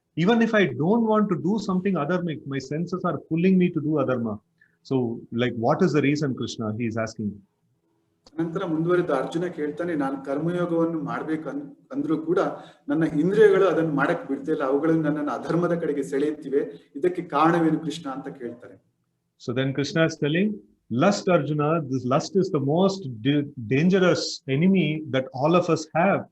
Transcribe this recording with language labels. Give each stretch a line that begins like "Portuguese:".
English: Even if I don't want to do something adharmic, my senses are pulling me to do adharma. So what is the reason, Krishna? He is asking.
Kannada: ನಂತರ ಮುಂದುವರೆದ ಅರ್ಜುನ ಕೇಳ್ತಾನೆ, ನಾನು ಕರ್ಮಯೋಗವನ್ನು ಮಾಡ್ಬೇಕು ಅಂದ್ರೂ ಕೂಡ ನನ್ನ ಇಂದ್ರಿಯಗಳು ಅದನ್ನು ಮಾಡಕ್ ಬಿಡ್ತಿಲ್ಲ, ಅವುಗಳು ನನ್ನನ್ನು ಅಧರ್ಮದ ಕಡೆಗೆ ಸೆಳೆಯುತ್ತಿವೆ, ಇದಕ್ಕೆ ಕಾರಣವೇನು ಕೃಷ್ಣ ಅಂತ ಕೇಳ್ತಾರೆ.
English: So then Krishna is telling, lust, Arjuna, this lust is the most dangerous enemy that all of us have.